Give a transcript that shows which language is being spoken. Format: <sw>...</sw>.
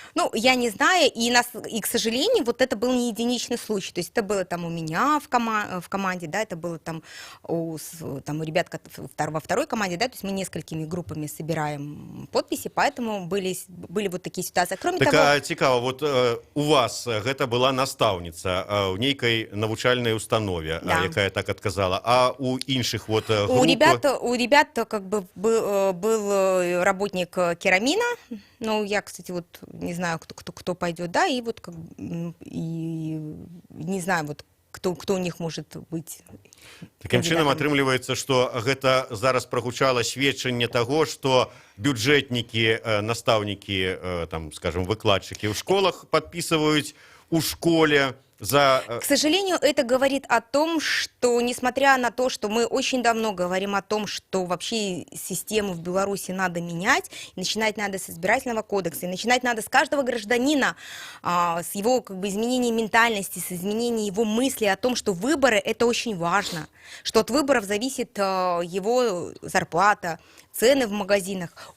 <ru>Ну, я не знаю, и, к сожалению, вот это был не единичный случай. То есть это было там у меня в команде, да, это было там у ребят во второй команде, да, то есть мы несколькими группами собираем подписи, поэтому были вот такие ситуации. Кроме Так, того...</ru> <be>цікаво, вот у вас гэта была настаўніца ў нейкай навучальнай установе,</be> <ru>Да.</ru> <be>якая</be> <ru>так отказала,</ru> <be>а у іншых вот груп...</be> <ru>У ребят как бы был работник Керамина, ну, я, кстати, вот не знаю, кто пойдет, да, и вот и не знаю, вот кто у них может быть.</ru> <be>Таким чынам атрымліваецца, што гэта зараз прагучала сведчанне таго, што бюджэтнікі, настаўнікі, там, скажем, выкладчыкі ў школах падпісваюць у школе за...</be> <ru>К сожалению, это говорит о том, что, несмотря на то, что мы очень давно говорим о том, что вообще систему в Беларуси надо менять, и начинать надо с избирательного кодекса, и начинать надо с каждого гражданина, с его как бы изменения ментальности, с изменения его мысли о том, что выборы – это очень важно, что от выборов зависит его зарплата, цены в магазинах.</ru>